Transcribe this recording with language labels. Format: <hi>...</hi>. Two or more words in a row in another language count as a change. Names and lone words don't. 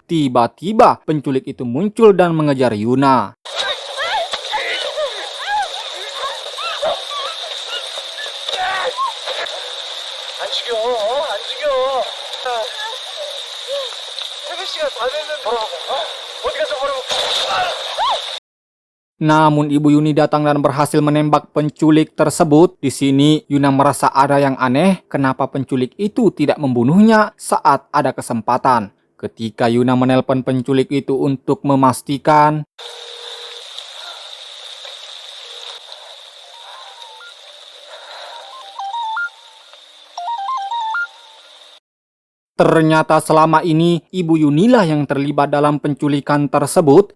<id>Tiba-tiba penculik itu muncul dan mengejar Yuna.</id> <ko>안 죽여, 안 죽여. 태균 씨가 다 됐는데 어디 가서 버리고?</ko> <id>Namun Ibu Yuni datang dan berhasil menembak penculik tersebut. Di sini Yuna merasa ada yang aneh, kenapa penculik itu tidak membunuhnya saat ada kesempatan. Ketika Yuna menelpon penculik itu untuk memastikan ternyata selama ini Ibu Yunilah yang terlibat dalam penculikan tersebut.</id>